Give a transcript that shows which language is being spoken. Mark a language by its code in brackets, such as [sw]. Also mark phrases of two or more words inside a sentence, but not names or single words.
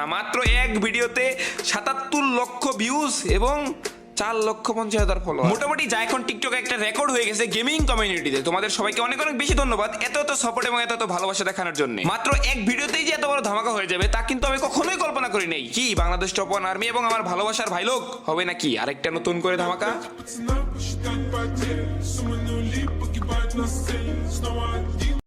[bn] মাত্র এক ভিডিওতে 77 লক্ষ ভিউজ এবং 4,50,000 ফলোয়ার। মোটামুটি যা এখন টিকটকে একটা রেকর্ড হয়ে গেছে [en] gaming community. [bn] তোমাদের সবাইকে অনেক অনেক বেশি ধন্যবাদ এত এত সাপোর্ট এবং এত এত ভালোবাসা দেখানোর জন্য। মাত্র এক ভিডিওতেই যে এত বড় ধামাকা হয়ে যাবে তা কিন্তু আমি কখনোই কল্পনা করি নাই। কি বাংলাদেশ [en] top one army [bn] এবং আমার ভালোবাসার ভাই লোক হবে নাকি আরেকটা নতুন করে ধামাকা? [ru] Пацана посчитать потерь, суммы нули, погибать на сцене. Снова один